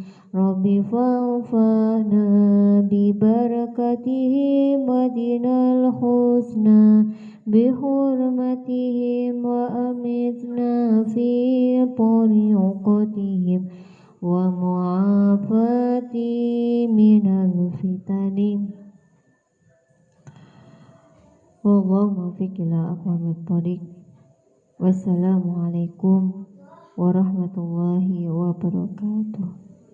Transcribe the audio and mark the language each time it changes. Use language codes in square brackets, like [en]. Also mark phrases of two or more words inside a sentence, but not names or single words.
[ar] رب فانفعنا ببركاتهم واهدنا الحسنى بحرمتهم وأمتنا في طريقتهم ومعافاة من الفتن. والله الموفق إلى أقوم الطريق. والسلام عليكم ورحمة الله وبركاته.